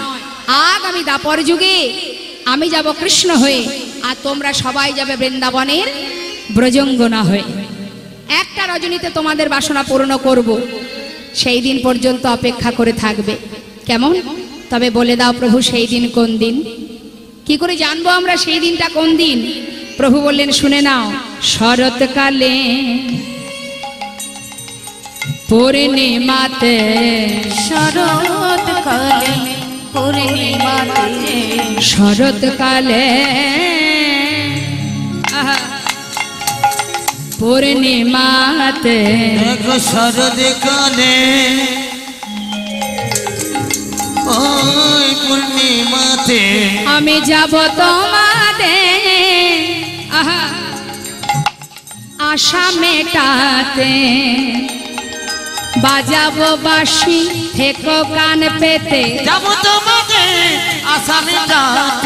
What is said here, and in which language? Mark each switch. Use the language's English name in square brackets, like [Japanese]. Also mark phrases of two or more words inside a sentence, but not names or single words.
[Bangla] আগামী দাপর যুগে আমি যাব কৃষ্ণ হয়ে আর তোমরা সবাই যাবে বৃন্দাবনের ব্রজঙ্গনা হয়ে একটা রজনীতে তোমাদের বাসনা পূর্ণ করব সেই দিন পর্যন্ত অপেক্ষা করে থাকবে কেমন তবে বলে দাও প্রভু সেই দিন কোন দিন কি করে জানবো আমরা সেই দিনটা কোন দিন প্রভু বললেন শুনে নাও শরৎকালে পূর্ণিমাতে শরৎকালে পূর্ণিমাতে শরৎকালে পূর্ণিমাতে দেখো শরদ কালে ওয় পূর্ণিমাতে আমি যাব তোমাদের আশা মেটাতে বাজাবো বাঁশি থেকো কান পেতে जब তোমাকে আশা মিটাতে